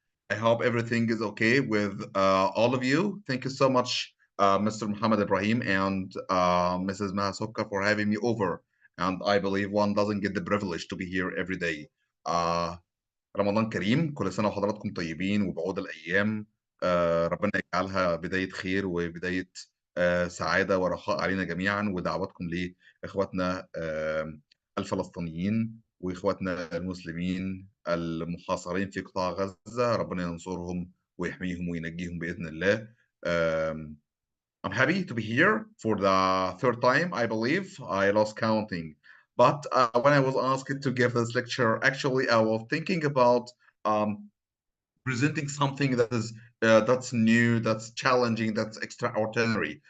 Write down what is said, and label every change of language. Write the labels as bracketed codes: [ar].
[en] I hope everything is okay with all of you. Thank you so much, Mr. Muhammad Ibrahim and Mrs. Mahasokka, for having me over. And I believe one doesn't get the privilege to be here every day. [ar] Uh, رمضان كريم، كل سنة وحضراتكم طيبين وبعود الأيام. ربنا يجعلها بداية خير وبداية سعادة ورخاء علينا جميعا، ودعواتكم لإخواتنا الفلسطينيين وإخواتنا المسلمين المحاصرين في قطاع غزة. ربنا ينصرهم ويحميهم وينجيهم بإذن الله. [en] Um, I'm happy to be here for the third time, I believe. I lost counting. But when I was asked to give this lecture, actually, I was thinking about um, presenting something that is that's new, that's challenging, that's extraordinary.